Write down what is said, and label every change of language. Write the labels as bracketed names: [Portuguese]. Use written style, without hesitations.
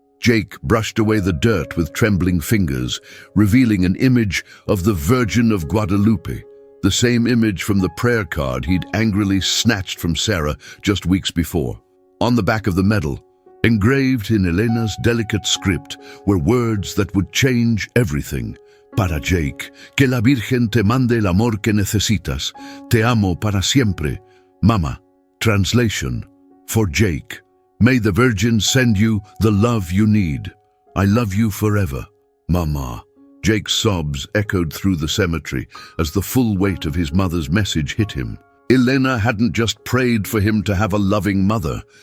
[English] Jake brushed away the dirt with trembling fingers, revealing an image of the Virgin of Guadalupe, the same image from the prayer card he'd angrily snatched from Sarah just weeks before. On the back of the medal, engraved in Elena's delicate script, were words that would change everything. [Spanish] Para Jake, que la Virgen te mande el amor que necesitas. Te amo para siempre. Mama. Translation. [English] For Jake, may the Virgin send you the love you need. I love you forever. Mama. Jake's sobs echoed through the cemetery as the full weight of his mother's message hit him. Elena hadn't just prayed for him to have a loving mother.